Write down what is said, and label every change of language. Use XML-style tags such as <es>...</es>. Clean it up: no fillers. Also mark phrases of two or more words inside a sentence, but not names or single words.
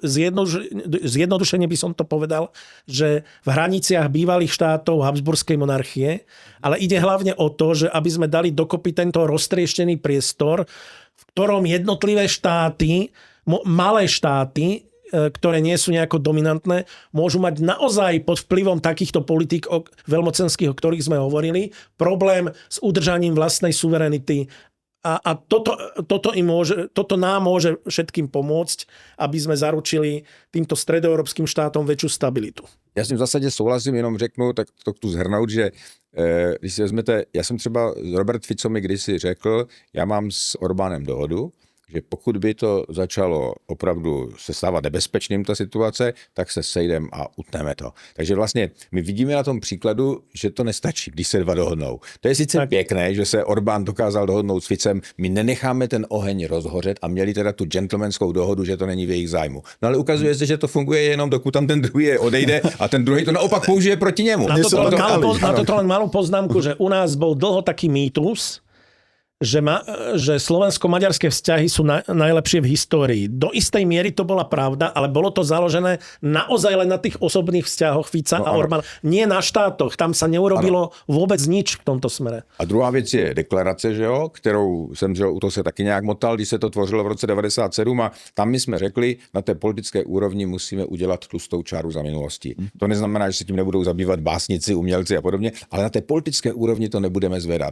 <sk>Zjednodušene by som to povedal, že v hraniciach bývalých štátov Habsburskej monarchie, ale ide hlavne o to, že aby sme dali dokopy tento roztrieštený priestor, v ktorom jednotlivé štáty, malé štáty, ktoré nie sú nejako dominantné, môžu mať naozaj pod vplyvom takýchto politík veľmocenských, o ktorých sme hovorili, problém s udržaním vlastnej suverenity. A toto nám môže všetkým pomôcť, aby sme zaručili týmto stredoeurópskym štátom väčšiu stabilitu.</sk> <cs>Já s tím v zásadě souhlasím, jenom řeknu, tak to tu zhrnout, že když si vezmete, já jsem třeba, Robert Fico mi kdysi řekl, já mám s Orbánem dohodu, že pokud by to začalo opravdu se stávat nebezpečným ta situace, tak se sejdem a utneme to. Takže vlastně my vidíme na tom příkladu, že to nestačí, když se dva dohodnou. To je sice pěkné, že se Orbán dokázal dohodnout s Ficem, my nenecháme ten oheň rozhořet a měli teda tu gentlemanskou dohodu, že to není v jejich zájmu. No ale ukazuje se, že to funguje jenom dokud tam ten druhý odejde a ten druhý to naopak použije proti němu.</cs> <sk>Na toto len malú poznámku, že u nás bol dlho taký mýtus, že slovensko-maďarské vzťahy sú najlepšie v histórii. Do istej miery to bola pravda, ale bolo to založené naozaj len na tých osobných vzťahoch Fica a Orbána. Nie na štátoch. Tam sa neurobilo vôbec nič v tomto smere.</sk> <cs>A druhá věc je deklarace, že jo, kterou jsem, že u toho se taky nějak motal, když se to tvořilo v roce 97 a tam my jsme řekli, na té politické úrovni musíme udělat tlustou čáru za minulostí. To neznamená, že se tím nebudou zabývat básnici, umělci a podobně, ale na té politické úrovni to nebudeme zvedat.</cs>